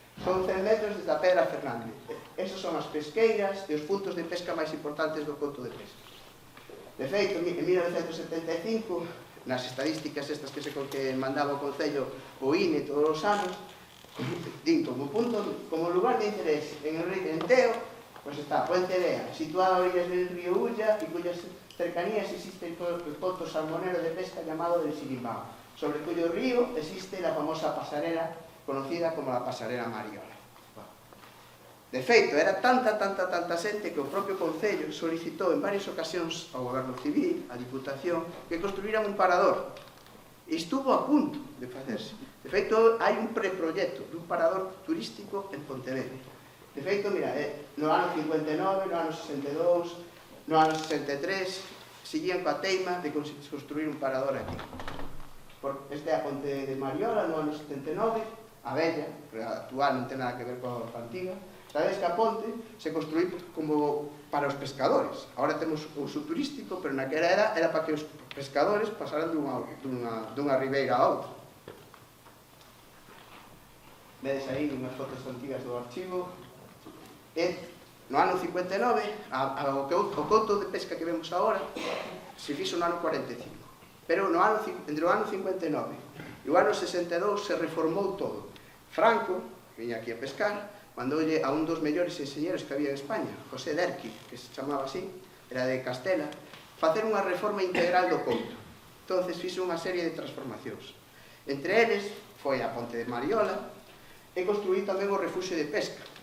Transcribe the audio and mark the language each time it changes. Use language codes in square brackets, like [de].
[gl] Son 100 metros desde a Pedra Fernández. Esas son as pesqueiras e os puntos de pesca máis importantes do conto de pesca. De feito, en 1975, nas estadísticas estas que mandaba o Concello o INE todos os anos, din como lugar de interés en Teo, pues está Pontevea, [es] situada a orillas del río Ulla y cuyas cercanías existe el puerto salmonero de pesca llamado del Sirimbao, sobre cuyo río existe la famosa pasarela conocida como la pasarela Mariola. [gl] De feito, era tanta xente que o propio Concello solicitou en varias ocasións ao Goberno Civil, á Diputación, que construíran un parador. E estuvo a punto de facerse. De feito, hai un preproyecto dun parador turístico en Pontevedra. De feito, mira, no ano 59, no ano 62, no ano 63, seguían coa teima de construir un parador aquí. Este é a Ponte de Mariola, no ano 79, a bella, a actual non ten nada que ver coa antiga. Sabes que a ponte se construí como para os pescadores. Agora temos o uso turístico, pero naquela era para que os pescadores pasaran dunha ribeira a outra. Vedes aí unhas fotos antigas do archivo. No ano 59, o couto de pesca que vemos agora se fixo no ano 45. Pero entre o ano 59 e o ano 62 se reformou todo. Franco, que viña aquí a pescar, mandoulle a un dos mellores enxeñeros que había en España, José Derqui, que se chamaba así, era de Castela, facer unha reforma integral do couto. Entonces fixo unha serie de transformacións. Entre eles foi a Ponte de Mariola e construí tamén o refuxio de pesca.